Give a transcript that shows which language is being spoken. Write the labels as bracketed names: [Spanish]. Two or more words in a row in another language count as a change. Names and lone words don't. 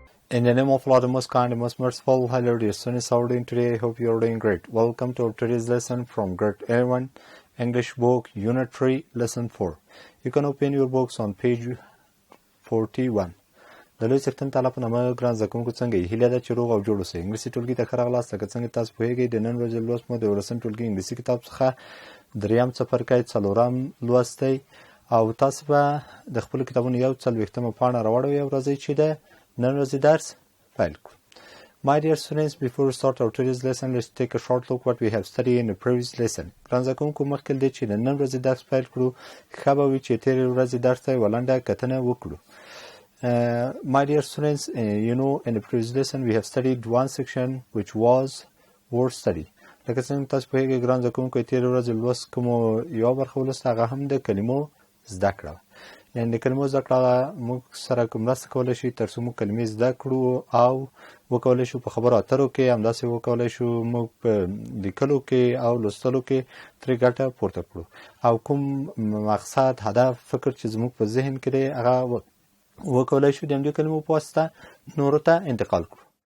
[English] In the name of Allah, the most kind, the most merciful, hello dear students, how are you doing today? I hope you are doing great. Welcome to our today's lesson from grade 11, English book, Unit 3, Lesson 4. You can open your books on page 41. [Pashto] د لوی څښتن تعالی په نامه ګران زده کوونکو څنګه یې؟ هیله ده چې روغ او جوړ اوسئ. انګلیسي ټولګي ته ښه راغلاست. لکه څنګه تاسو پوهیږئ د نن ورځې لوست مو د 11 ټولګي انګلیسي کتاب څخه دریم څپرکی 4 لوست دی او تاسو به د خپلو کتابونو 40مه پاڼه راواړوئ او راځئ چې د نن ورځې درس پیل کړو. [English] My dear students, before we start our today's lesson, let's take a short look what we have studied in the previous lesson. [Pashto] ګران زده کوونکو مخکې دی چې د نن ورځې درس پیل کړو ښه به وي چې تېرې ورځې درس ته یوه لنډه کتنه وکړو. [English] My dear students, in the previous lesson we have studied one section which was word study. [Pashto] لکه څنګه تاسو پوهیږئ ګران زده کوونکو تېرې ورځې لوست کومو یوه برخه ولوسته هغه هم د کلمو زده کړه. یعنې د کلمو زده کړه موږ سره مرسته کولی شي تر څو موږ کلمې زده کړو او وکولی شو په خبرو اترو کې همداسې وکولی شو موږ په لیکلو کې او لوستلو کې ترې ګټه پورته کړو او کوم مقصد هدف فکر چې زموږ په ذهن کې دی هغه وکولی شو د همدې کلمو په واسطه نورو ته انتقال کړو.